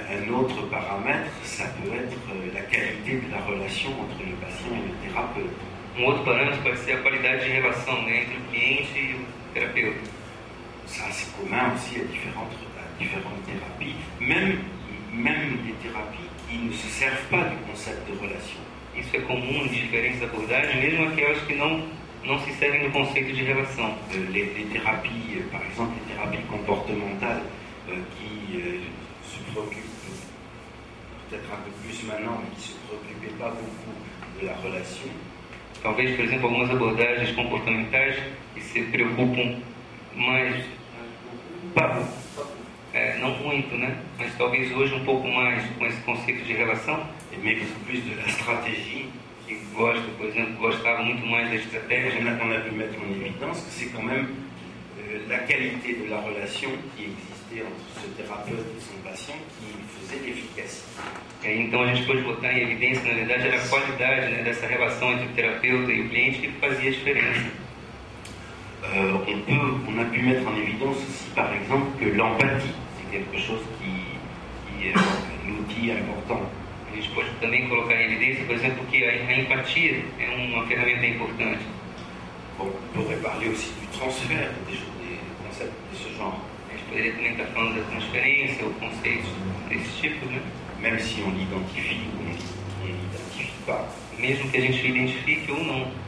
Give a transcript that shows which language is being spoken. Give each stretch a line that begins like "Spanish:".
French: Un autre paramètre, ça peut être la qualité de la relation entre le patient et le thérapeute.
Portuguese: Outro parâmetro pode ser a qualidade de relação, né, entre o cliente e o terapeuta.
French: Ça, c'est commun aussi à différentes thérapies, même des thérapies qui ne se servent pas du concept de relation.
Portuguese: Isso é comum em diferentes abordagens, mesmo aquelas que não se servem do conceito de relação.
French: Les thérapies, par exemple les thérapies comportementales qui se préoccupent peut-être un peu plus maintenant, mais qui ne se préoccupaient pas beaucoup de la relation.
Portuguese: Talvez, por exemplo, algumas abordagens comportamentais que se preocupam mais, não muito, né? Mas talvez hoje um pouco mais com esse conceito de relação.
French: Mais beaucoup plus de la stratégie.
Portuguese: Que gosta, por exemplo, gostava muito mais da estratégia.
French: On a pu mettre en évidence que c'est quand même la qualité de la relation qui existait entre ce thérapeute et son patient qui faisait l'efficacité.
Portuguese: Então a gente pode botar em evidência, na verdade, era a qualidade, né, dessa relação entre o terapeuta e o cliente que fazia a diferença.
French: On a pu mettre en évidence aussi, par exemple, que l'empathie, c'est quelque chose qui est un outil important.
Portuguese: A gente pode também colocar em evidência, por exemplo, que a empatia é uma ferramenta importante.
French: Bon, on pourrait parler aussi du transfert, des concepts de ce genre.
Portuguese: A gente poderia também estar falando da transferência ou conceitos desse tipo, né?
French: Même si on l'identifie ou on ne l'identifie pas.
Portuguese: Mesmo que a gente identifique ou não.